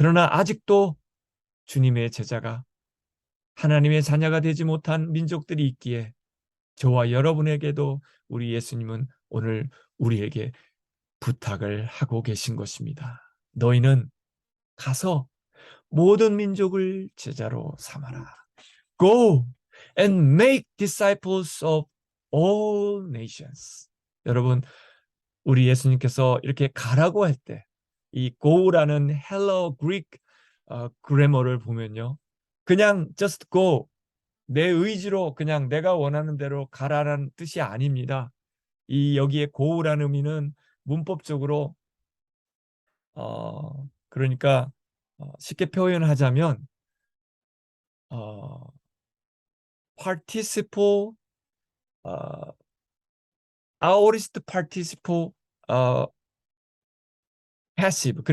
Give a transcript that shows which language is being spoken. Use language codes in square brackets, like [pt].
[ko] 그러나 아직도 주님의 제자가, 하나님의 자녀가 되지 못한 민족들이 있기에 저와 여러분에게도 우리 예수님은 오늘 우리에게 부탁을 하고 계신 것입니다. 너희는 가서 모든 민족을 제자로 삼아라. [en] Go and make disciples of all nations. [ko] 여러분, 우리 예수님께서 이렇게 가라고 할 때 이 go라는 헬러 그릭 그래머를 보면요, 그냥 [en] just go, [ko] 내 의지로 그냥 내가 원하는 대로 가라는 뜻이 아닙니다. 이 여기에 go라는 의미는 문법적으로 그러니까 쉽게 표현하자면 어, participle, 어, [en] aorist participle, passive.